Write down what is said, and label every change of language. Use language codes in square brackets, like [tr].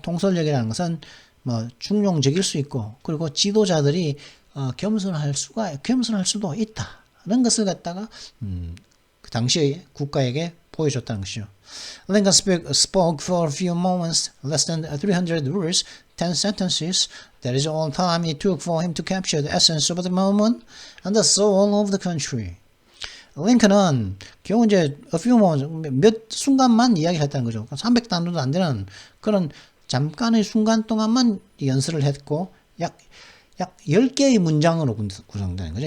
[ko] 통솔력이라는 것은 뭐 중용적일 수 있고, 그리고 지도자들이 겸손할 수도 있다는 것을 갖다가 그 당시의 국가에게 보여줬다는 것이죠. [en] Lincoln spoke for a few moments, less than 300 words, 10 sentences. That is all time it took for him to capture the essence of the moment and the soul of the country. [ko] 링컨은 겨우 이제 [en] a few moments, [ko] 몇 순간만 이야기했다는 거죠. 300단어도 안 되는 그런 잠깐의 순간 동안만 연설을 했고 약 10개의 문장으로 구성된 거죠.